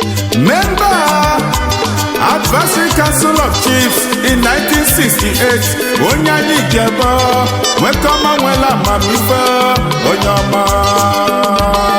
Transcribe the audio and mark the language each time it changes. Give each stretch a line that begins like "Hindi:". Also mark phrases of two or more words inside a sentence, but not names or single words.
English: Member, Advisory Council of Chiefs in nineteen sixty-eight.
Igbo: Onye anyị ji ebe, nwoke ọma nwere amamife, onye ọma.